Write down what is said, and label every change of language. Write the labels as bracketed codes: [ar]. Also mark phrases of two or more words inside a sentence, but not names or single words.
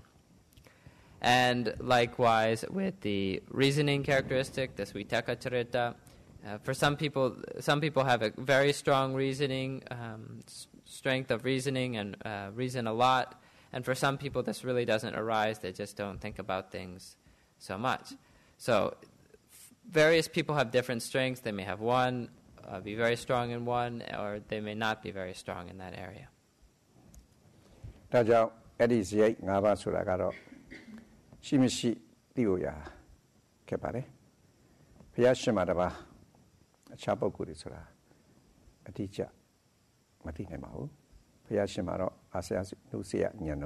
[en] And likewise, with the reasoning characteristic, this [pi] vitaka charita, [en] for some people have a very strong reasoning, strength of reasoning, and reason a lot. And for some people, this really doesn't arise. They just don't think about things so much. So various people have different strengths. They may have one, be very strong in one, or they may not be very strong in that area. [my] ဒါကြောင့်အဲ့ဒီဇယိတ်5ပါးဆိုတာကတော့ရှိမရှိသိဖို့ရခဲ့ပါတယ်ဘုရားရှင်မှာတပါးအခြားပုဂ္ဂိုလ်တွေဆိုတာအတိအကျမသိနိုင်ပါဘူးဘုရားရှင်မှာတော့အာဆီယနုစီယဉာဏ်တော်